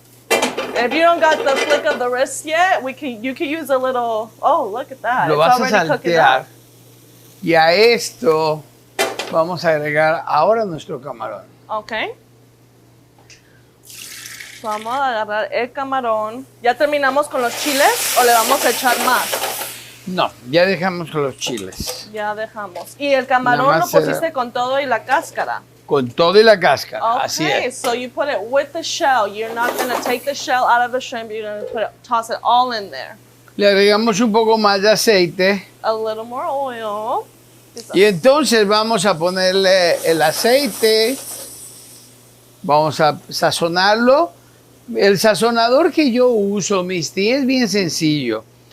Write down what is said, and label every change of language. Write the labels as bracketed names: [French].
[English] If you don't got the flick of the wrist yet, you can use a little. Oh, look at that! [Spanish] Lo vas a saltear. Y a esto vamos a agregar ahora nuestro camarón. Okay. Vamos a agarrar el camarón. ¿Ya terminamos con los chiles o le vamos a echar más? No, ya dejamos con los chiles. Ya dejamos. ¿Y el camarón lo pusiste con todo y la cáscara? Con todo y la cáscara, así Okay, es. [English] so you put it with the shell. You're not going to take the shell out of the shrimp. You're going to toss it all in there. [Spanish] Le agregamos un poco más de aceite. [English] A little more oil. [Spanish] Y entonces vamos a ponerle el aceite. Vamos a sazonarlo. El sazonador que yo uso, Misty, es bien sencillo.